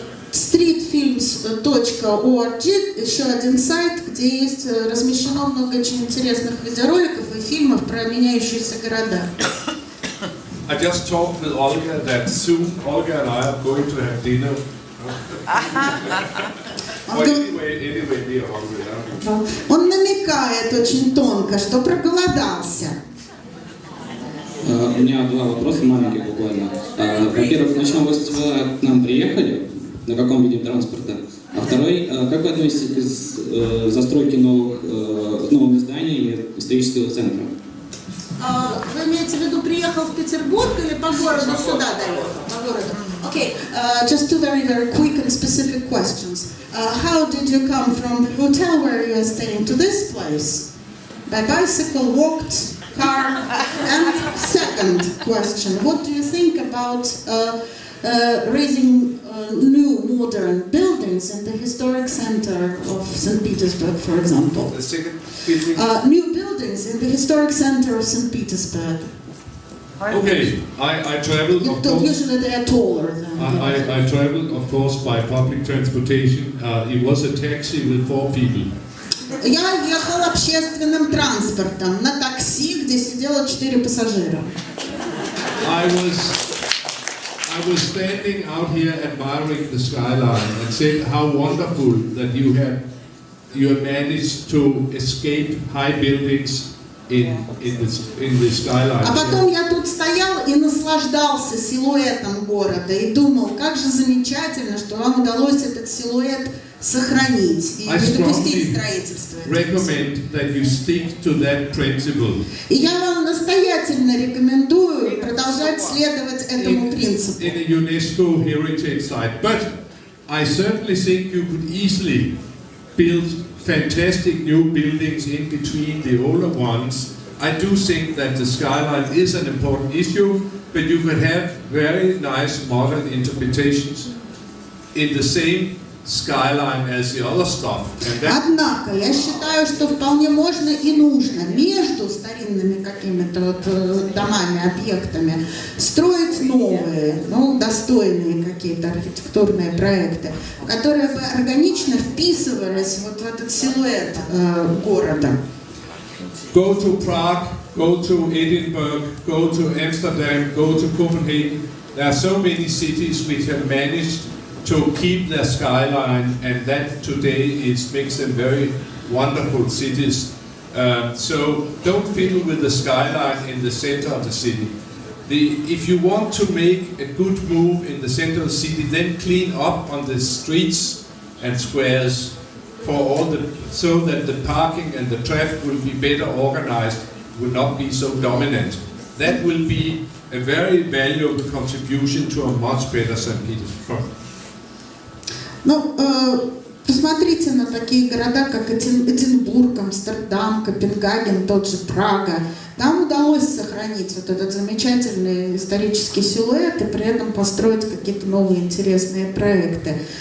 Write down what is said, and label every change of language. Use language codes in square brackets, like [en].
[ru] Streetfilms.org, еще один сайт, где есть размещено много очень интересных видеороликов и фильмов про меняющиеся города. [en] I just talked with Olga that soon Olga and I are going to have dinner. Anyway, we are hungry. [ru] Он намекает очень тонко, что проголодался. У меня два вопроса маленьких буквально. Во-первых, в начале вы к нам приехали, на каком виде транспорта? А второй, как вы относитесь к застройке новых зданий и исторического центра? Вы имеете в виду, приехал в Петербург или по городу сюда доехал? По городу. [en] Okay, just two very quick and specific questions. How did you come from the hotel where you are staying to this place? By bicycle, walked, car? And second question, what do you think about raising new modern buildings in the historic center of St. Petersburg, for example? The second building. New buildings in the historic center of St. Petersburg. Okay, I traveled. Of course, usually they are taller than. I traveled, of course, by public transportation. It was a taxi with 4 people. [ru] Я ехал общественным транспортом на такси, где сидело 4 пассажира. [en] I was standing out here admiring the skyline and said how wonderful that you have managed to escape high buildings in the skyline. [ru] А потом я тут стоял и наслаждался силуэтом города и думал, как же замечательно, что вам удалось этот силуэт сохранить и не допустить строительства. [en] Recommend that you stick to that principle. [ru] И я вам настоятельно рекомендую продолжать следовать этому принципу. [en] In a UNESCO heritage site, but I certainly think you could easily build fantastic new buildings in between the older ones. I do think that the skyline is an important issue, but you can have very nice modern interpretations in the same skyline as the other stuff. [ru] Однако, я считаю, что вполне можно и нужно между старинными какими-то вот домами, объектами строить новые, ну, достойные какие-то архитектурные проекты, которые бы органично вписывались вот в этот силуэт города. [en] Go to Prague, go to Edinburgh, go to Amsterdam, go to Copenhagen. There are so many cities which have managed to keep their skyline, and that today it makes them very wonderful cities. So don't fiddle with the skyline in the center of the city. If you want to make a good move in the center of the city, then clean up on the streets and squares for all so that the parking and the traffic will be better organized, will not be so dominant. That will be a very valuable contribution to a much better St. Petersburg. [ru] Ну, посмотрите на такие города, как Эдинбург, Амстердам, Копенгаген, тот же Прага. Там удалось сохранить вот этот замечательный исторический силуэт и при этом построить какие-то новые интересные проекты.